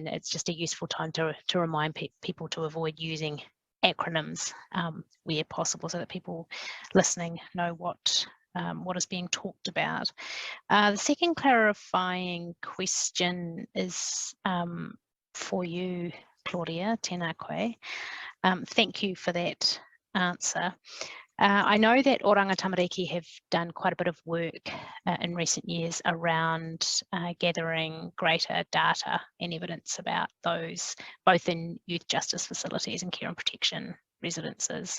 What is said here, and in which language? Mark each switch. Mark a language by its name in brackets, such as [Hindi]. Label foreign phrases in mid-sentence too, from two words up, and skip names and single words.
[English] It's just a useful time to remind people to avoid using acronyms where possible, so that people listening know what is being talked about. The second clarifying question is for you, Claudia, [Māori] tēnā koe. [English] Thank you for that answer. I know that Oranga Tamariki have done quite a bit of work in recent years around gathering greater data and evidence about those, both in youth justice facilities and care and protection residences.